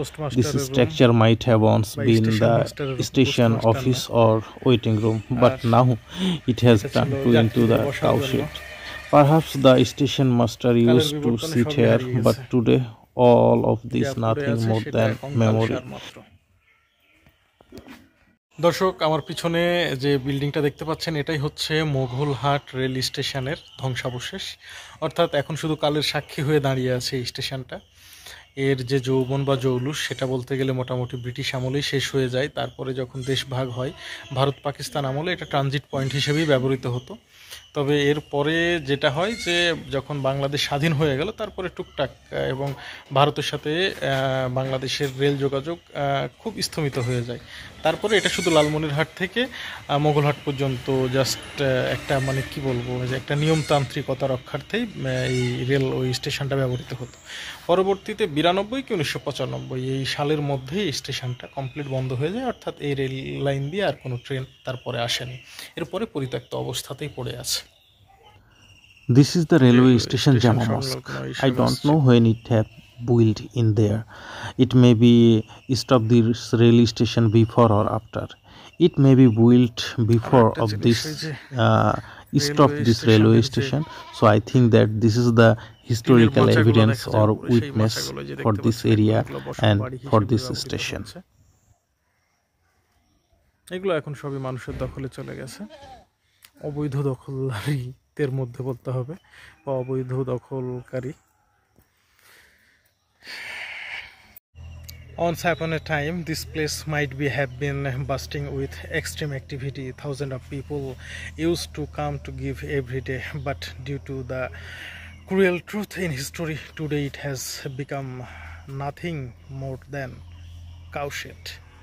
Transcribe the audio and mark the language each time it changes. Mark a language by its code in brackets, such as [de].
[en] This structure might have once been the station office or waiting room, but now it has turned into the cowshed. Perhaps the station master used to sit here, but today all of this nothing more than memory. [bn] দর্শক, আমার পিছনে যে বিল্ডিংটা দেখতে পাচ্ছেন এটাই হচ্ছে Mogalhat rail স্টেশনের ধ্বংসাবশেষ। অর্থাৎ এখন শুধু কালের সাক্ষী হয়ে দাঁড়িয়ে আছে এই স্টেশনটা। এর যে যৌবন বা জৌলুস সেটা বলতে গেলে মোটামুটি ব্রিটিশ আমলেই শেষ হয়ে যায়। তারপরে যখন দেশ ভাগ হয় ভারত পাকিস্তান আমলে এটা ট্রানজিট পয়েন্ট হিসেবেই ব্যবহৃত হতো। তবে এর পরে যেটা হয় যে যখন বাংলাদেশ স্বাধীন হয়ে গেল তারপরে টুকটাক এবং ভারতের সাথে বাংলাদেশের রেল যোগাযোগ খুব স্থমিত হয়ে যায়। তারপরে এটা শুধু লালমনিরহাট থেকে মোগলহাট পর্যন্ত জাস্ট একটা মানে কি বলবো যে একটা নিয়মতান্ত্রিকতা রক্ষার্থেই এই রেল ওই স্টেশনটা ব্যবহৃত হতো। পরবর্তীতে 92 কি 1995 এই সালের মধ্যেই স্টেশনটা কমপ্লিট বন্ধ হয়ে যায়, অর্থাৎ এই রেল লাইন দিয়ে আর কোনো ট্রেন তারপরে আসেনি। এরপরে পরিত্যক্ত অবস্থাতেই পড়ে আছে। [en] This is the railway station Jama Mosque. I don't know when it have built in there. It may be stopped this railway station before or after. It may be built before of this stop this railway station. So I think that this is the historical evidence or witness for this area and for this station. [bn] এগুলো এখন সবই মানুষের দখলে চলে গেছে। অবৈধ দখলদারিদের মধ্যে বলতে হবে বা অবৈধ দখলকারী। [en] Once upon a time, this place might have been bursting with extreme activity. Thousands of people used to come to give every day, but due to the cruel truth in history, today it has become nothing more than cowshed.